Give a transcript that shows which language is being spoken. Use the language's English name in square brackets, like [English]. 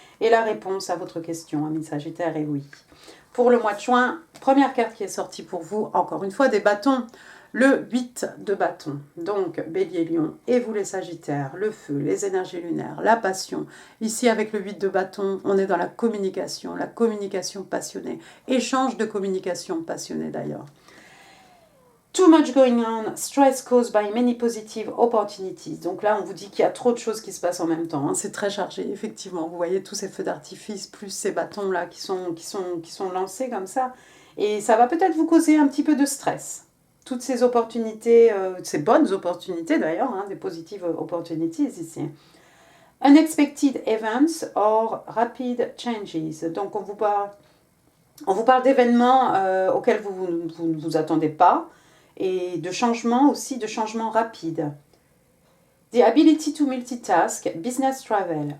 [French] Et la réponse à votre question, ami Sagittaire, est oui. Pour le mois de juin, première carte qui est sortie pour vous, encore une fois, des bâtons. Le 8 de bâton, donc Bélier, Lion, et vous les Sagittaires, le feu, les énergies lunaires, la passion. Ici, avec le 8 de bâton, on est dans la communication passionnée. Échange de communication passionnée d'ailleurs. [English] Too much going on, stress caused by many positive opportunities. [French] Donc là, on vous dit qu'il y a trop de choses qui se passent en même temps. Hein. C'est très chargé, effectivement. Vous voyez tous ces feux d'artifice, plus ces bâtons-là qui sont lancés comme ça. Et ça va peut-être vous causer un petit peu de stress. Toutes ces opportunités, ces bonnes opportunités d'ailleurs, hein, des [English] positive opportunities [French] ici. [English] Unexpected events or rapid changes. [French] Donc on vous parle d'événements auxquels vous ne vous attendez pas et de changements aussi, de changements rapides. [English] The ability to multitask, business travel.